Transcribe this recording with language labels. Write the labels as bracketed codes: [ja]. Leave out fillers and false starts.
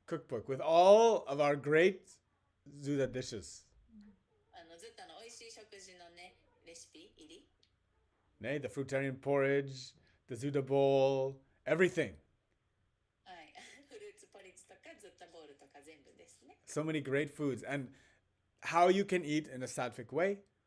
[en] Cookbook with all of our great Zuda dishes. [ja] ずっと美味しい食事のね、レシピ入り。ね? [en] The fruitarian porridge, the Zuda bowl, everything. [ja] はい、フルーツポリッツとかズッタボールとか全部ですね。 [en] So many great foods. And how you can eat in a sattvic way.